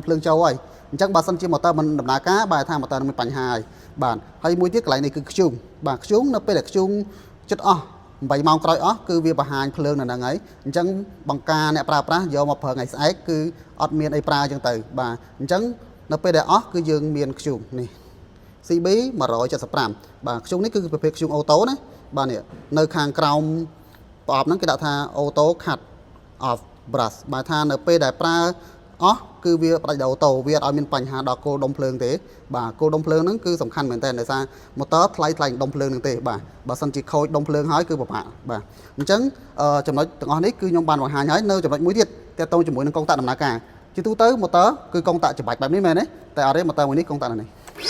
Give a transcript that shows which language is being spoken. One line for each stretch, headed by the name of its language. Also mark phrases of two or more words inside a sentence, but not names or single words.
Khmer: ភ្លើងចូលហើយអញ្ចឹងបើសិនជាម៉ូទ័រមិនដំណើរការបាទថាម៉ូទ័រនឹងមានបញ្ហាហើយបាទហើយមួយទៀតកន្លែងនេះគឺខ្ជុងបាទខ្ជុងនៅពេលដែលខ្ជុងចិត្តអស់8ម៉ោងក្រោយអស់គឺវាបង្ហាញភ្លើងនៅហ្នឹងហើយអញ្ចឹងបង្ការអ្នកប្រើប្រាស់យកមកប្រើថ្ងៃស្អែកគឺអត់មានអី ប្រើអញ្ចឹងទៅបាទអញ្ចឹងនៅពេលដែលអស់គឺយើងមានខ្ជុងនេះ CB 175បាទខ្ជុងនេះគឺប្រភេទខ្ជុងអូតូណាបាទនេះនៅខា ងក្រោមប្រអប់ហ្នឹងគេដាក់ថា
English: auto cut off brush
Khmer: បាទថានៅពេលដែលប្រើអស់គឺវាផ្ដាច់ដល់អូតូវាអត់ឲ្យមានបញ្ហាដល់គោលដុំភ្លើងទេបាទគោលដុំភ្លើងហ្នឹងគឺសំខាន់មែនតើដោយសារម៉ូទ័រថ្លៃដុំភ្លើងហ្នឹងទេបាទបើសិនជាខូចដុំភ្លើងហើយគឺពិបាកបាទអញ្ចឹងចំណុចទាំងអស់នេះគឺខ្ញុំបានបង្ហាញហើយនៅចំណុចមួយទៀតទាក់ទងជាមួយនឹងកុងតាក់ដំណើរការជាទូទៅម៉ូទ័រគឺកុងតាក់ច្បាច់បែបនេះមែនទេតែអត់ទេម៉ូទ័រមួយនេះកុងតាក់នេះ